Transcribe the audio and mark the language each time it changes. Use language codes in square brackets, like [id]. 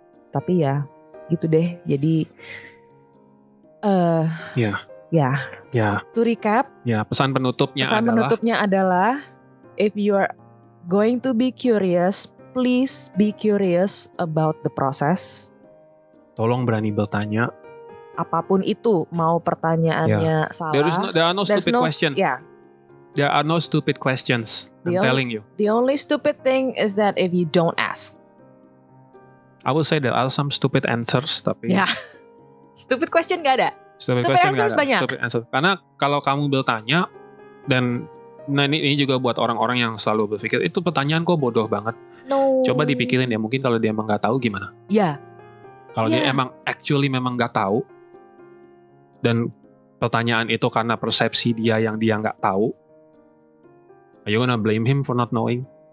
[id] Tapi ya gitu deh, jadi Ya. [en] To recap. [id] Ya, pesan penutupnya [en] adalah if you are going to be curious, please be curious about the process. [id] Tolong berani bertanya. Apapun itu, mau pertanyaannya salah. [en] There are no stupid questions. Yeah. There are no stupid questions. I'm telling you. The only stupid thing is that if you don't ask. I will say there are some stupid answers, [id] tapi. Ya. [en] Stupid question [id] nggak ada. [en] Stupid answers [id] banyak. [en] Stupid answer. [id] Karena kalau kamu bertanya dan ini juga buat orang-orang yang selalu berpikir itu pertanyaan kok bodoh banget. [en] No. [id] Coba dipikirin ya, mungkin kalau dia emang nggak tahu gimana? Ya. Kalau dia emang memang nggak tahu dan pertanyaan itu karena persepsi dia yang dia nggak tahu, [en] are you gonna blame him for not knowing?